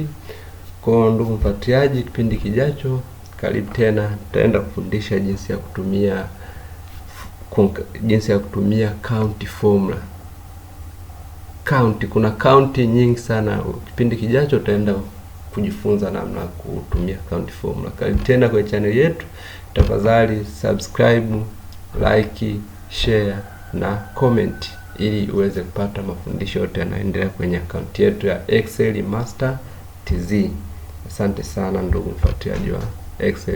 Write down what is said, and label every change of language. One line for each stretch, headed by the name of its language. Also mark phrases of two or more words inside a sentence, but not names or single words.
Swahili: Kwa ndugu mfuatiliaji, kipindi kijacho karibu tena, tutaenda kufundisha jinsi ya kutumia
English: count formula.
Swahili: Kuna count nyingi sana. Kipindi kijacho tutaenda kujifunza namna kutumia
English: count formula.
Swahili: Karibu tena kwa channel yetu. Tafadhali
English: subscribe, like, share
Swahili: na comment ili uweze kupata mafundisho yote yanayoendelea kwenye account yetu ya Excel Master TZ. Asante sana ndugu mfuatiliaji wa Excel.